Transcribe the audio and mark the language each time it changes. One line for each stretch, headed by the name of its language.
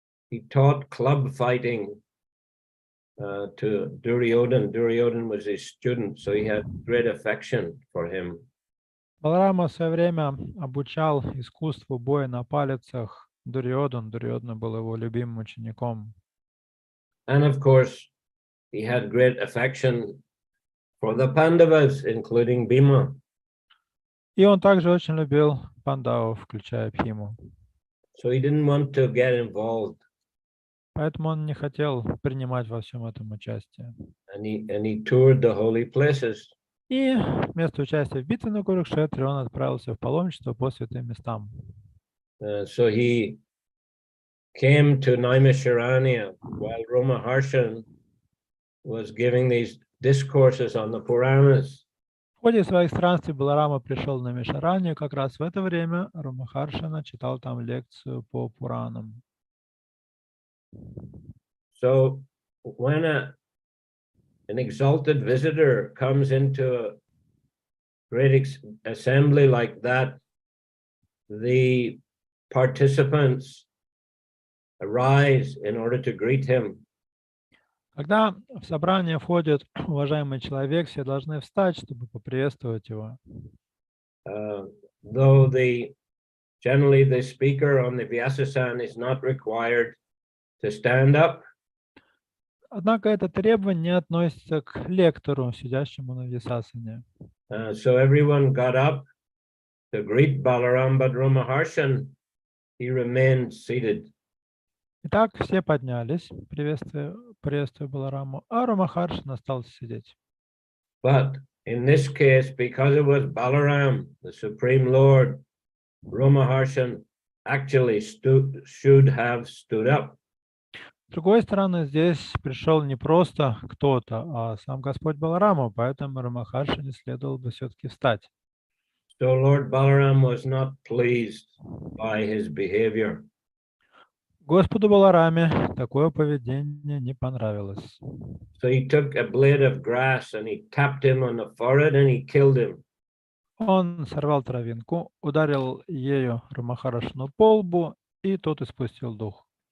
English: He taught club fighting to Duryodhan. Duryodhan was his student, so he had great affection for him.
Russian: Баларама в свое время обучал искусству боя на палицах Дурьодан. Дурьодан был его любимым учеником.
English: And of course, he had great affection for the Pandavas, including Bhima.
Russian: И он также очень любил пандавов, включая Бхиму.
English: So he didn't want to get involved.
Russian: Поэтому он не хотел принимать во всем этом участие.
English: And he toured the holy places.
Russian: И вместо участия в битве на Курукшетре он отправился в паломничество по святым местам.
English: So he came to Naimisharanya while Ramaharshan was giving these discourses on the Puranas.
Russian: В ходе своих странствий Баларама пришел на Наймишаранью, как раз в это время Рамахаршана читал там лекцию по Пуранам.
English: So when an exalted visitor comes into a great assembly like that, the participants arise in order to greet him.
Russian: Когда в собрание входит уважаемый человек, все должны встать, чтобы поприветствовать его.
English: Though generally the speaker on the Vyasasana is not required to stand up.
Russian: Однако это требование не относится к лектору, сидящему на Вьясасане.
English: So everyone got up to greet Balaram, but Ramaharshan, he remained seated.
Russian: Итак, все поднялись, приветствуя Балараму, а Рамахаршан остался сидеть.
English: But in this case, because it was Balaram, the Supreme Lord, Ramaharshan actually should have stood up.
Russian: С другой стороны, здесь пришел не просто кто-то, а сам Господь Баларама, поэтому Рамахаршане следовало бы все-таки встать.
English: So Lord Balaram was not pleased by his behavior.
Russian: Господу Балараме такое поведение не понравилось.
English: So he took a blade of grass and he tapped him on the forehead and he killed him.
Russian: Он сорвал травинку, ударил ею Рамахаршану по лбу, и тот испустил дух.